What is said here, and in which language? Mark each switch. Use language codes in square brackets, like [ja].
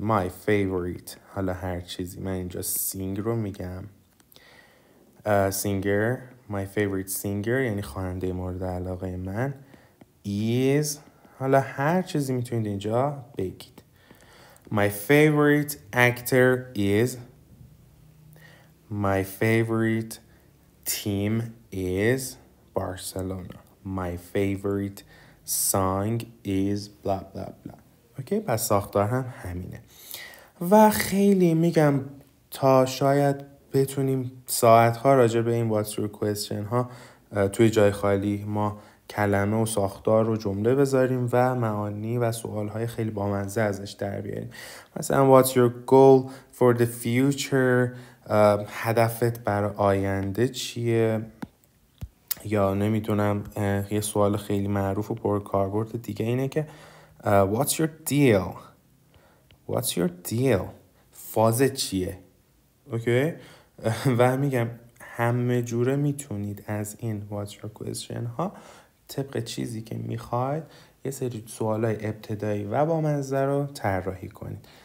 [en] my favorite. [fa] حالا هر چیزی. من اینجا sing رو میگم. [en] singer. my favorite singer [fa] یعنی خواننده مورد علاقه من is. حالا هر چیزی میتونید اینجا بگید. [en] my favorite actor is. my favorite team is Barcelona. my favorite song is blah blah blah. [fa] اوکی. پس ساختار هم همینه و خیلی میگم تا شاید بتونیم ساعتها راجع به این [en] what's your question [fa] ها توی جای خالی ما کلمه و ساختار و جمله بذاریم و معانی و سوالهای خیلی بامزه ازش در بیاریم. [en] مثلا what's your goal for the future. [fa] هدفت برای آینده چیه. یا نمیدونم یه سوال خیلی معروف و پرکاربرد دیگه اینه که [en] what's your deal. What's your deal؟ [fa] فاز چیه؟ اوکی؟ و میگم همه جوره میتونید از این [en] What's your question [fa] ها طبق چیزی که میخواید یه سری سوالای ابتدایی و بامزه رو طراحی کنید.